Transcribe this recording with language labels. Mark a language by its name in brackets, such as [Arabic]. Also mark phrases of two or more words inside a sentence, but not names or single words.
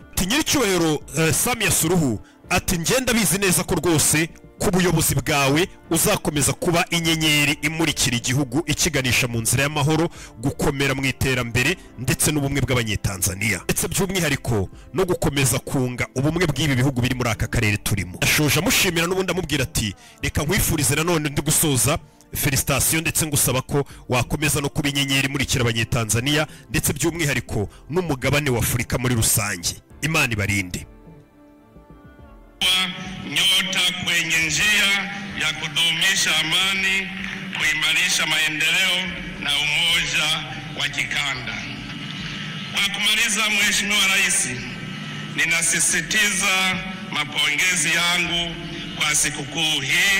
[Kinyarwanda] Nyiricyubahiro Samia Suluhu ati ngenda bizi neza ko rwose ku buyobozi bwawe uzakomeza kuba inyenyeri imurikira igihugu ikiganisha mu nzira y'amahoro, gukomera mu iterambere ndetse n'ubumwe bw'abanyetanzania, ndetse by'umwihariko no gukomeza kunga ubumwe bw'ibi bihugu biri muri aka karere turimo. Ashoje amushimira n'ubundi amubwira ati reka nkwifurize nanone ndi gusoza felicitation ndetse ngusaba ko wakomeza no kuba inyenyeri imurikira abanyetanzania ndetse by'umwihariko n'umugabane wa Afurika muri rusange. Imana ibarinde. [Swahili] Nyota kwenye njia ya kudumisha amani, kuimarisha maendeleo na umoja wa kikanda. Kwa kumaliza, Mheshimiwa Rais, ninasisitiza mapongezi yangu kwa sikukuu hii.